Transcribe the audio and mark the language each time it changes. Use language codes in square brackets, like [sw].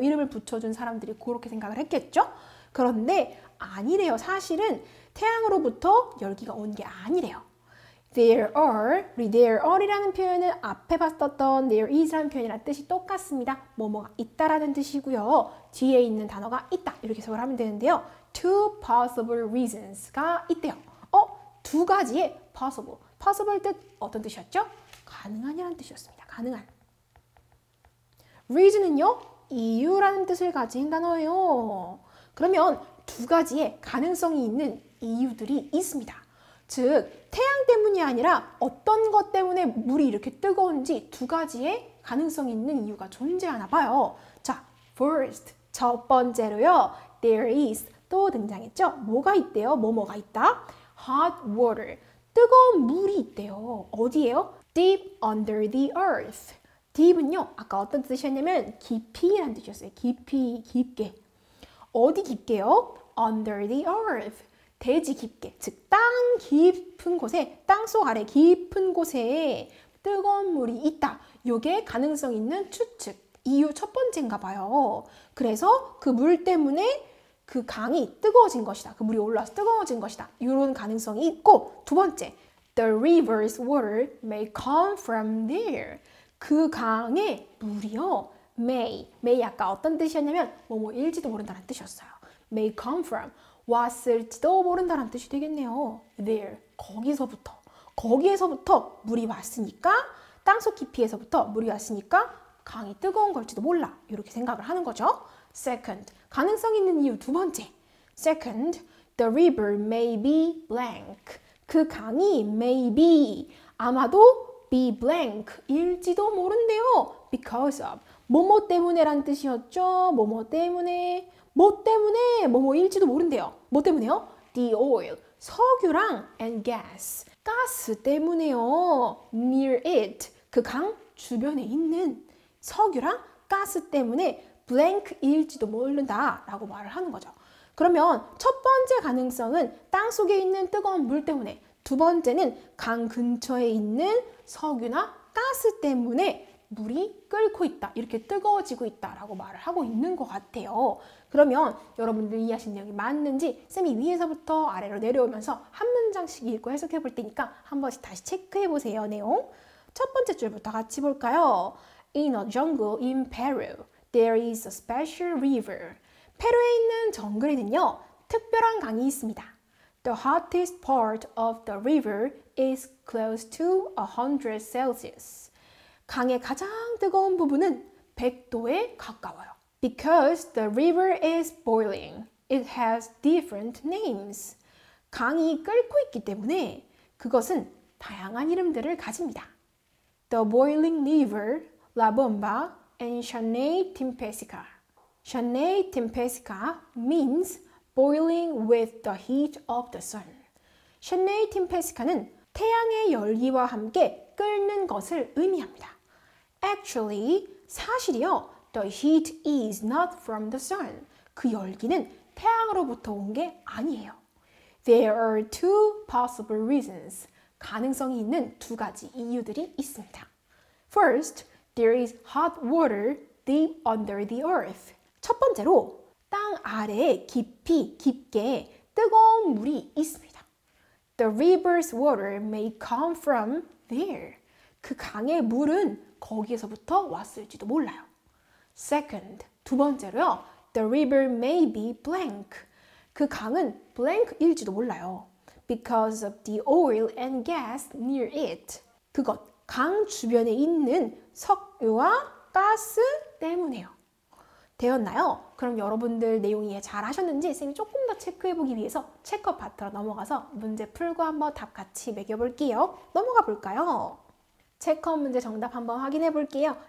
[ko] 이름을 붙여준 사람들이 그렇게 생각을 했겠죠? 그런데 아니래요. 사실은 태양으로부터 열기가 온 게 아니래요. There are이라는 표현은 앞에 봤었던 there is라는 표현이랑 뜻이 똑같습니다. 뭐뭐가 있다라는 뜻이고요. 뒤에 있는 단어가 있다, 이렇게 해석을 하면 되는데요. [en] Two possible reasons가 [ko] 있대요. 두 가지의 possible 뜻 어떤 뜻이었죠? 가능한이라는 뜻이었습니다. 가능한. reason은요, 이유라는 뜻을 가진 단어예요. 그러면 두 가지의 가능성이 있는 이유들이 있습니다. 즉, 태양 때문이 아니라 어떤 것 때문에 물이 이렇게 뜨거운지 두 가지의 가능성이 있는 이유가 존재하나 봐요. 자, first, 첫 번째로요, [en] there is, [ko] 또 등장했죠? 뭐가 있대요? 뭐가 있다? [en] hot water, [ko] 뜨거운 물이 있대요. 어디에요? [en] deep under the earth. [ko] deep은요, 아까 어떤 뜻이었냐면 깊이라는 뜻이었어요. 깊이, 깊게. 어디 깊게요? [en] under the earth. [ko] 대지 깊게, 즉 땅 깊은 곳에, 땅속 아래 깊은 곳에 뜨거운 물이 있다. 요게 가능성 있는 추측, 이유 첫 번째인가 봐요. 그래서 그 물 때문에 그 강이 뜨거워진 것이다. 그 물이 올라와서 뜨거워진 것이다. 이런 가능성이 있고, 두 번째, [en] the river's water may come from there. [ko] 그 강의 물이요, may 아까 어떤 뜻이었냐면 뭐뭐일지도 모른다는 뜻이었어요. [en] may come from, [ko] 왔을지도 모른다는 뜻이 되겠네요. there, 거기에서부터 물이 왔으니까, 땅속 깊이에서부터 물이 왔으니까 강이 뜨거운 걸지도 몰라, 이렇게 생각을 하는 거죠. second, 가능성 있는 이유 두 번째. [en] second, the river may be blank. [ko] 그 강이 may be, 아마도 be blank, 일지도 모른대요. because of, 뭐뭐 때문에란 뜻이었죠. 뭐뭐 때문에, 뭐뭐일지도 모른대요. 뭐 때문에요? [en] the oil, [ko] 석유랑 [en] and gas, [ko] 가스 때문에요. [en] near it, [ko] 그 강 주변에 있는 석유랑 가스 때문에 blank일지도 모른다 라고 말을 하는 거죠. 그러면 첫 번째 가능성은 땅 속에 있는 뜨거운 물 때문에, 두 번째는 강 근처에 있는 석유나 가스 때문에 물이 끓고 있다, 이렇게 뜨거워지고 있다라고 말을 하고 있는 것 같아요. 그러면 여러분들 이해하신 내용이 맞는지 쌤이 위에서부터 아래로 내려오면서 한 문장씩 읽고 해석해 볼 테니까 한 번씩 다시 체크해 보세요. 내용. 첫 번째 줄부터 같이 볼까요? [en] In a jungle in Peru, there is a special river. [ko] 페루에 있는 정글에는요, 특별한 강이 있습니다. [en] The hottest part of the river is close to 100 Celsius. [ko] 강의 가장 뜨거운 부분은 100도에 가까워요. [en] Because the river is boiling, it has different names. [ko] 강이 끓고 있기 때문에 그것은 다양한 이름들을 가집니다. [en] The boiling river, La Bomba, and Chaney Tempesca. Chaney Tempesca means boiling with the heat of the sun. [ko] Chaney Tempesca는 태양의 열기와 함께 끓는 것을 의미합니다. [en] Actually, [ko] 사실이요. [en] The heat is not from the sun. [ko] 그 열기는 태양으로부터 온 게 아니에요. [en] There are two possible reasons. [ko] 가능성이 있는 두 가지 이유들이 있습니다. [en] First, there is hot water deep under the earth. [ko] 첫 번째로 땅 아래에 깊게 뜨거운 물이 있습니다. [en] The river's water may come from there. [ko] 그 강의 물은 거기에서부터 왔을지도 몰라요. [en] Second, [ko] 두 번째로요. [en] The river may be blank. [ko] 그 강은 blank일지도 몰라요. [en] Because of the oil and gas near it. [ko] 그것, 강 주변에 있는 석유와 가스 때문에요. 되었나요? 그럼 여러분들 내용 이해 잘 하셨는지 쌤이 조금 더 체크해보기 위해서 체크 파트로 넘어가서 문제 풀고 한번 답 같이 매겨볼게요. 넘어가 볼까요? 체크업 문제 정답 한번 확인해 볼게요.